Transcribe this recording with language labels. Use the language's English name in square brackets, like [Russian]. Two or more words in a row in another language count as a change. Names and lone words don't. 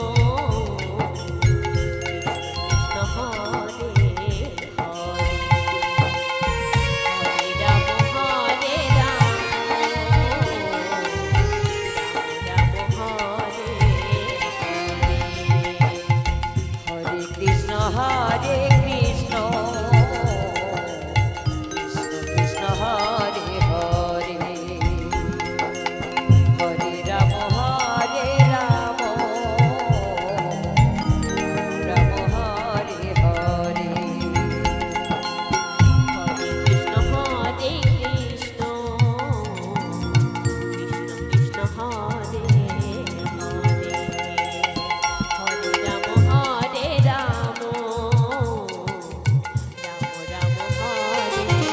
[Sanskrit] কৃষ্ণ হরে হরে হরে কৃষ্ণ কৃষ্ণ হরে হরে হরে রাম রাম হরে হরে হরে কৃষ্ণ হরে কৃষ্ণ কৃষ্ণ কৃষ্ণ হরে হরে হরে রাম রাম রাম হরে